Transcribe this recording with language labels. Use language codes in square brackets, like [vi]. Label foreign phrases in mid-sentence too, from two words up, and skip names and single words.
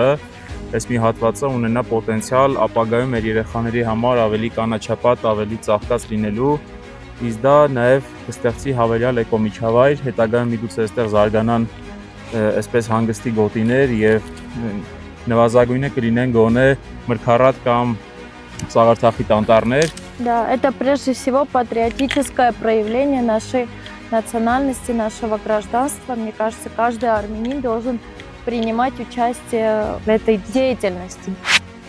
[hy] այս մի հատվածը ունենա պոտենցիալ ապագայում մեր երեխաների համար ավելի կանաչապատ, ավելի ծաղկած լինելու, իսկ դա նաև կստեղծի հավելյալ էկոմիջավայր, հետագայում միգուցե այստեղ զարգանան այսպես հանգստի գոտիներ եւ նվազագույնը կլինեն գոնե մրգառատ կամ սաղարթախիտ անտառներ։ [ru] Да, это прежде всего патриотическое проявление нашей национальности, нашего гражданства. Мне кажется, каждый армянин должен принимать участие в этой деятельности.